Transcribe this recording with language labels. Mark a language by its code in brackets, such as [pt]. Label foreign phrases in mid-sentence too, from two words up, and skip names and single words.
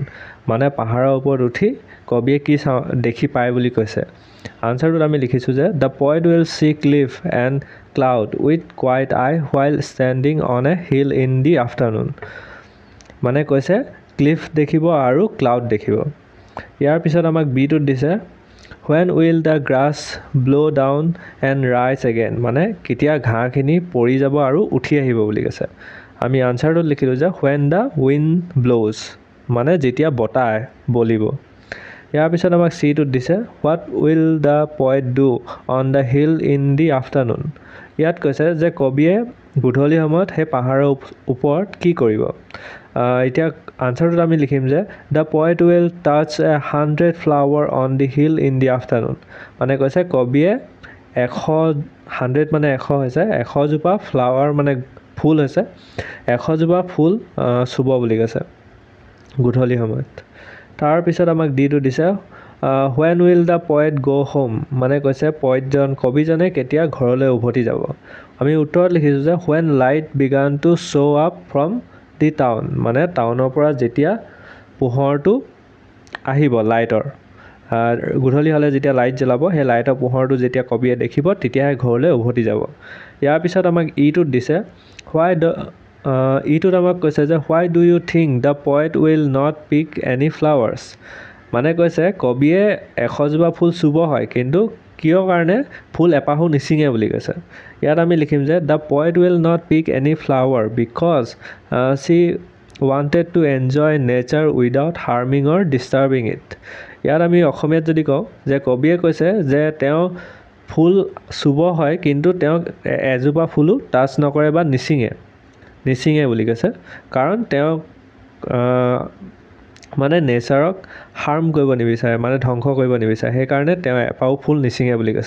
[as] মানে পাহাৰৰ ওপৰত উঠি কবিয়ে কি দেখি পায় বুলি কৈছে। আনসাৰটোত আমি লিখিছোঁ যে [en] The poet will see cliff and cloud with quiet eye while standing on a hill in the afternoon. [as] মানে কৈছে ক্লিফ দেখিব আৰু ক্লাউড দেখিব। ইয়াৰ পিছত আমাক বিটোত দিছে [en] when will the grass blow down and rise again। [as] মানে কেতিয়া ঘাঁহখিনি পৰি যাব আৰু উঠি আহিব বুলি কৈছে। আমি আনসাৰটোত লিখিলোঁ যে [en] when the wind blows, [as] মানে যেতিয়া বতাহ বলিব। ইয়াৰ পিছত আমাক চিটোত দিছে [en] what will the poet do on the hill in the afternoon। [as] ইয়াত কৈছে যে কবিয়ে গধূলি সময়ত সেই পাহাৰৰ ওপৰত কি কৰিব। এতিয়া আনসাৰটোত আমি লিখিম যে [en] The poet will touch 100 flower on the hill in the afternoon. [as] মানে কৈছে কবিয়ে 100 মানে 100 হৈছে 100 জোপা ফ্লাৱাৰ মানে ফুল হৈছে 100 জোপা ফুল চুব বুলি কৈছে গধূলি সময়ত। তাৰপিছত আমাক ডিটো দিছে [en] when will the poet go home। [as] মানে কৈছে কবিজনে কেতিয়া ঘৰলৈ উভতি যাব। আমি উত্তৰত লিখিছোঁ যে [en] when light began to show up from the town. [as] মানে টাউনৰ পৰা যেতিয়া পোহৰটো আহিব লাইটৰ গধূলি হ'লে যেতিয়া লাইট জ্বলাব সেই লাইটৰ পোহৰটো যেতিয়া কবিয়ে দেখিব তেতিয়াহে ঘৰলৈ উভতি যাব। ইয়াৰ পিছত আমাক ইটোত দিছে ইটোত আমাক কৈছে যে [en] why do you think the poet will not pick any flowers। [as] মানে কৈছে কবিয়ে 100 জোপা ফুল চুব হয় কিন্তু কিয় কাৰণে ফুল এপাহো নিচিঙে বুলি কৈছে। ইয়াত আমি লিখিম যে [en] The poet will not pick any flower because she wanted to enjoy nature without harming or disturbing it। [as] ইয়াত আমি অসমীয়াত যদি কওঁ যে কবিয়ে কৈছে যে তেওঁ ফুল চুব হয় কিন্তু তেওঁ এজোপা ফুলো টাচ নকৰে বা নিচিঙে বুলি কৈছে কাৰণ তেওঁ মানে নেচাৰক হাৰ্ম কৰিব নিবিচাৰে মানে ধ্বংস কৰিব নিবিচাৰে সেইকাৰণে তেওঁ এপাও ফুল নিচিঙে বুলি কৈছে।